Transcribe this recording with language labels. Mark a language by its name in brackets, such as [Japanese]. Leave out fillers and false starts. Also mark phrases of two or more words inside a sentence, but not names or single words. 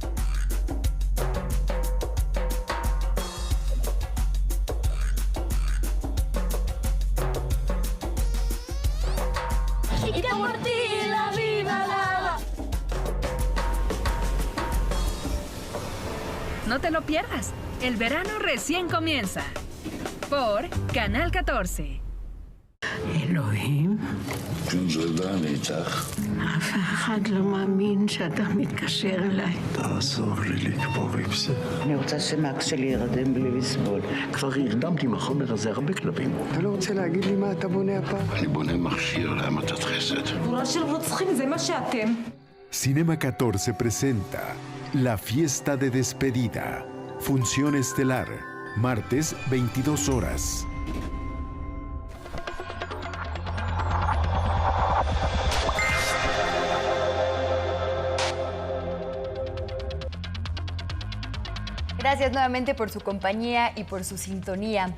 [Spanish] Y que por ti la vida daba. No te lo pierdas, el verano recién comienza. Por Canal 14. [Hebrew] אלוהים, ג'ונג'רדן איתך. אף אחד לא מאמין שאתה מתקשר אליי. תעזור לי לקבור עם זה. אני רוצה שמקס שלי ירדם בלי לסבול. כבר הרדמתי עם החומר הזה הרבה כלבים. אתה לא רוצה להגיד לי מה אתה בונה הפעם? אני בונה מכשיר להמתת חסד. גבורה של רוצחים, זה מה שאתם. [Spanish] Cinema 14 presenta La Fiesta de Despedida. Función estelar. Martes, 22 horas. Gracias nuevamente por su compañía y por su sintonía.